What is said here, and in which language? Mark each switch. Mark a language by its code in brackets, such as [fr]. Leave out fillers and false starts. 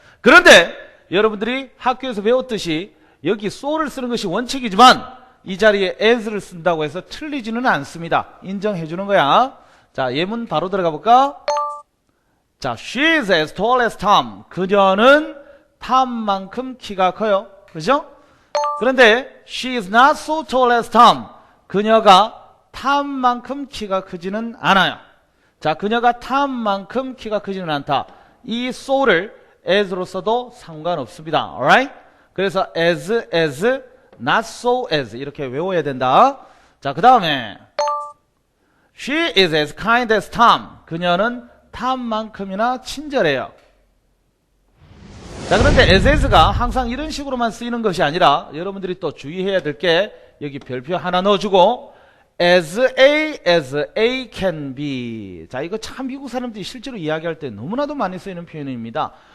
[ko] 그런데 여러분들이 학교에서 배웠듯이 여기 so를 쓰는 것이 원칙이지만 이 자리에 as를 쓴다고 해서 틀리지는 않습니다. 인정해 주는 거야. 자, 예문 바로 들어가 볼까? [en] 자, she is as tall as Tom. [ko] 그녀는 탐만큼 키가 커요. 그죠? 그런데 [en] she is not so tall as Tom. [ko] 그녀가 탐만큼 키가 크지는 않아요. 자, 그녀가 탐만큼 키가 크지는 않다. 이 so를 as로 써도 상관없습니다. [en] alright? [ko] 그래서 [en] as, not so as [ko] 이렇게 외워야 된다. 자, 그 다음에 [en] she is as kind as Tom. [ko] 그녀는 탐만큼이나 친절해요. 자, 그런데 as가 항상 이런 식으로만 쓰이는 것이 아니라 여러분들이 또 주의해야 될 게 여기 별표 하나 넣어주고 [en] as A can be. [ko] 자, 이거 참 미국 사람들이 실제로 이야기할 때 너무나도 많이 쓰이는 표현입니다.